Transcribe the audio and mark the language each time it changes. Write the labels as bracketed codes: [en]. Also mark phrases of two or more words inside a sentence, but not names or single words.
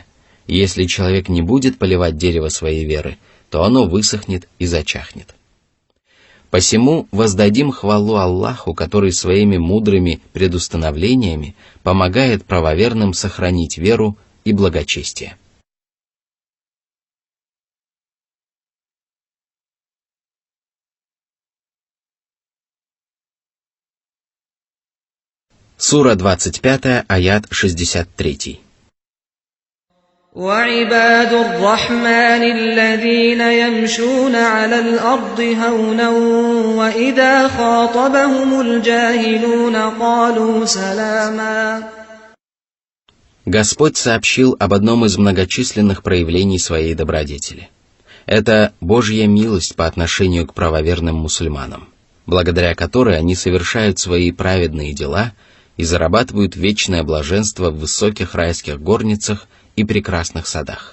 [ru] И если человек не будет поливать дерево своей веры, то оно высохнет и зачахнет. Посему воздадим хвалу Аллаху, который своими мудрыми предустановлениями помогает правоверным сохранить веру и благочестие. Сура 25, аят 63. [ar] وعباد الرحمن الذين يمشون على الأرض هونا وإذا خاطبهم الجاهلون قالوا سلاما. [ru] Господь сообщил об одном из многочисленных проявлений своей добродетели. Это Божья милость по отношению к правоверным мусульманам, благодаря которой они совершают свои праведные дела и зарабатывают вечное блаженство в высоких райских горницах и прекрасных садах.